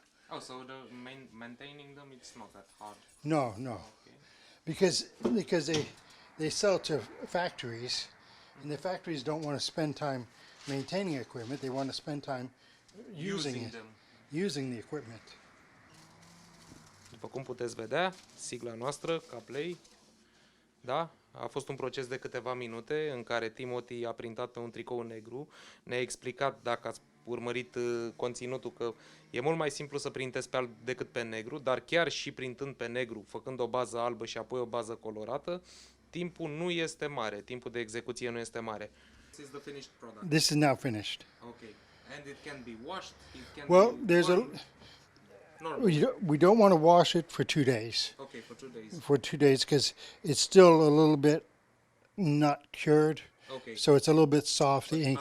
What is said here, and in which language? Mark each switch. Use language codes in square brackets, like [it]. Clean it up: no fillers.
[en] Oh, so the maintaining them, it's not that hard. no. Okay. Because they sell to factories, and the factories don't want to spend time maintaining equipment. They want to spend time using it, them. using the equipment. [ro] După cum puteți vedea, sigla noastră, ca play, da? A fost un proces de câteva minute în care Timothy a printat pe un tricou negru, ne-a explicat, dacă ați urmărit conținutul, că e mult mai simplu să printezi pe alb decât pe negru, dar chiar și printând pe negru, făcând o bază albă și apoi o bază colorată, timpul nu este mare, timpul de execuție nu este mare. [en] This is the finished product. This is now finished. Okay. And it can be washed, it can Well, be there's a burned. Normal. we don't want to wash it for 2 days. Okay, for 2 days. For 2 days because it's still a little bit not cured. Okay. So it's a little bit soft, the ink.